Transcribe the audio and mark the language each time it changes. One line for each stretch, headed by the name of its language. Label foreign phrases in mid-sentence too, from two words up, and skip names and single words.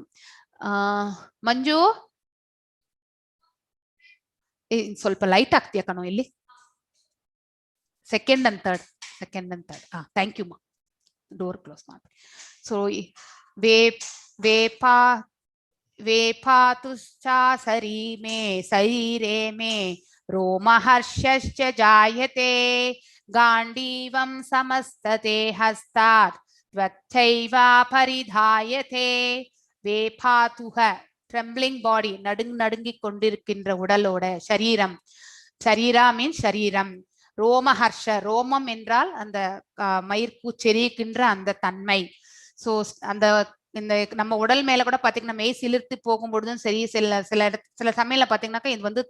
Kannada: ಮಂಜು ಸ್ವಲ್ಪ ಲೈಟ್ ಆಗ್ತೀಯ ಕಣೋ ಇಲ್ಲಿ.
English: second and third thank you ma, door close ಮಾಡಿ.
Sanskrit: ಸೊ ವೇಪಾ वेपातुश्चा शरीरे मे रोमहर्षश्च जायते गाण्डीवं समस्तते हस्तात् त्वच्चैव परिधायते वेपातुः
English: trembling body
Tamil: நடுங்கி கொண்டிருக்கின்ற உடலோட சரீரம் சரீரா மீன் சரீரம் ரோமஹர்ஷ ரோமம் என்றால் அந்த மயிர்கூச்செரிக்கின்ற அந்த தன்மை சோ அந்த இந்த நம்ம உடல் மேல கூட பாத்தீங்கன்னா மெய் சிலிர்த்து போகும் பொழுதும் சரி சில சமயம்ல பாத்தீங்கன்னாக்கா இது வந்து